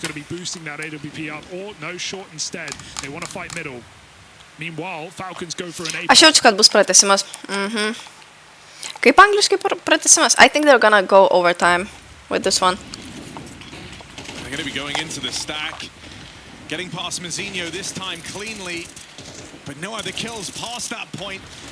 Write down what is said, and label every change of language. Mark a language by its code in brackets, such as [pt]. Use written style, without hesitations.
[en] Going to be boosting that AWP up. Or no, short instead. They want to fight middle. Meanwhile, Falcons go for an 8. [lt] Aš jaučiu, kad bus pratęsimas. Kaip angliškai pratęsimas? [en] I think they're gonna go overtime with this one. They're going to be going into the stack. Getting past Mazinho this time cleanly. But no other kills past that point.